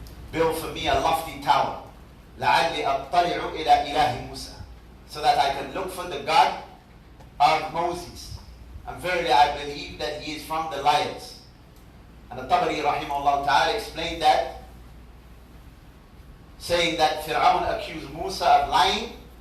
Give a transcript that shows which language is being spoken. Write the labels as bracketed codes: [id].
[en] Build for me a lofty tower. [ar] لَعَلِّ أَطَّلِعُ إِلَى إِلَهِ Musa. [en] So that I can look for the God of Moses. And verily I believe that he is from the liars. And the Tabari rahimahullah ta'ala explained that, saying that Fir'aun accused Musa of lying.